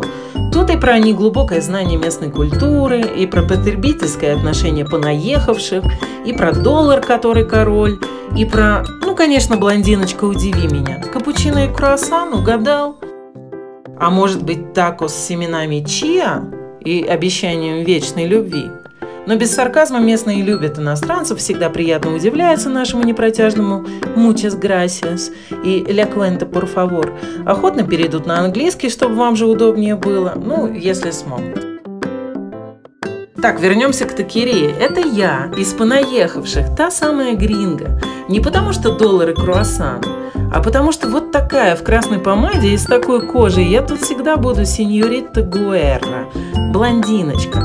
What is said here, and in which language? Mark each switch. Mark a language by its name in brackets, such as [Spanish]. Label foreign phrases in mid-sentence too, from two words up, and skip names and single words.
[Russian] Тут и про неглубокое знание местной культуры, и про потребительское отношение понаехавших, и про доллар, который король, и про, ну, конечно, блондиночка, удиви меня. Капучино и круассан, угадал? А может быть, такос с семенами чиа и обещанием вечной любви? Но без сарказма местные любят иностранцев, всегда приятно удивляются нашему непротяжному [Spanish] «muchas gracias» [Russian] и [Spanish] «la cuenta, por favor». [Russian] Охотно перейдут на английский, чтобы вам же удобнее было, ну, если смогут. Так, вернемся к такерии. Это я, из понаехавших, та самая гринго. Не потому что доллар и круассан, а потому что вот такая в красной помаде и с такой кожей я тут всегда буду сеньорита Гуэрра, блондиночка.